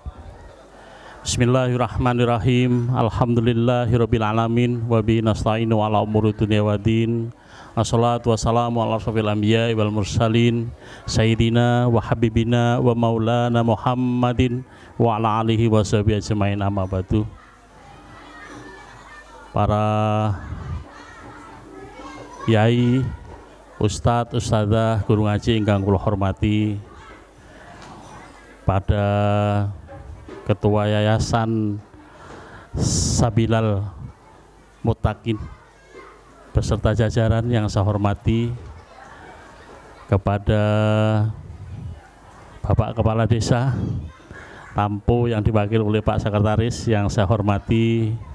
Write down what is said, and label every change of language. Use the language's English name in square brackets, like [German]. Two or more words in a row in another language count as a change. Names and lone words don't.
[Arabic] بسم الله الرحمن الرحيم. الحمد لله رب العالمين وبه نستعين على أمور الدنيا والدين. والصلاة والسلام على أشرف الأنبياء والمرسلين سيدنا وحبيبنا ومولانا محمد وعلى آله وصحبه أجمعين، أما بعد. [Javanese] Para yai, Ustadz, Ustadzah, guru ngaji ingkang kula hormati, [Indonesian] pada Ketua Yayasan Sabilal Muttaqin beserta jajaran yang saya hormati, kepada Bapak Kepala Desa Tampo yang diwakili oleh Pak Sekretaris yang saya hormati,